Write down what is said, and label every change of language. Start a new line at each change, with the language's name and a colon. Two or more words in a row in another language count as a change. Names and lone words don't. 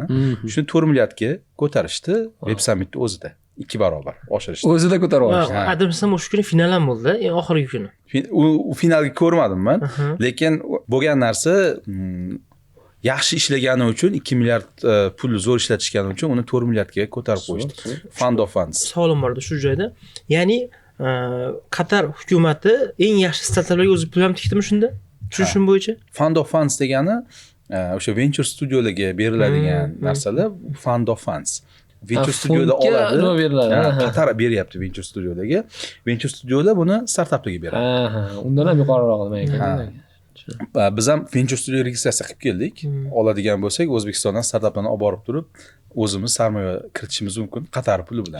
Uzbek: Shuni 4 milliardga ko'tarishdi Web Summitni o'zida. 2 barobar oshirishdi. O'zida ko'tarib olishdi. Adamsam o'sha kuni final ham bo'ldi, eng oxirgi kuni. U finalga ko'rmadim men, lekin bo'lgan narsa yaxshi ishlagani uchun 2 milliard pul zo'r ishlatishgani uchun uni 4 milliardga ko'tarib qo'yishdi.
English: Fund of funds.
Uzbek: Savolim bor edi shu joyda. Ya'ni Qatar hukumati eng yaxshi startaplarga o'zi pul ham tikdimi shunda? Tushunishim bo'yicha?
English: Fund of funds
Uzbek: degani o'sha
English: venture studiolarga
Uzbek: beriladigan narsalar
English: fund of funds. Venture studioda
Uzbek: oladi. Qatar beryapti
English: venture studiolarga. Venture studiolar
Uzbek: buni startaplarga beradi. Undan ham yuqoriroq nima ekan? Biz ham
English: venture studio
Uzbek: registratsiya qilib keldik. Oladigan bo'lsak, O'zbekistondan startaplarni olib borib turib, o'zimiz sarmoya kiritishimiz mumkin Qatar puli bilan.